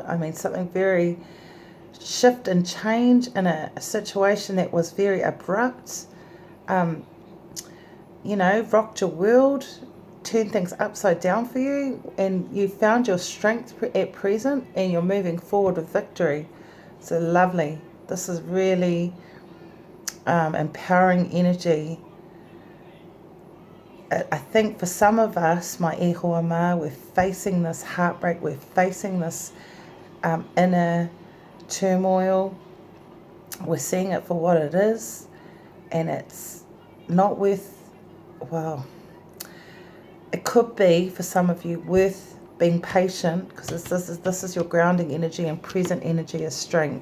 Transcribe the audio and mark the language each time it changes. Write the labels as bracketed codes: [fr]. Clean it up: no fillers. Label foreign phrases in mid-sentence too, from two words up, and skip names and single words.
[en] I mean, something very shift and change in a situation that was very abrupt, rocked your world, turned things upside down for you, and you found your strength at present, and you're moving forward with victory. So lovely. This is really empowering energy. I think for some of us, my [mi] e hoa ma, [en] we're facing this heartbreak, we're facing this inner turmoil. We're seeing it for what it is, and it's not worth, well, it could be for some of you worth being patient, because this is your grounding energy, and present energy is strength.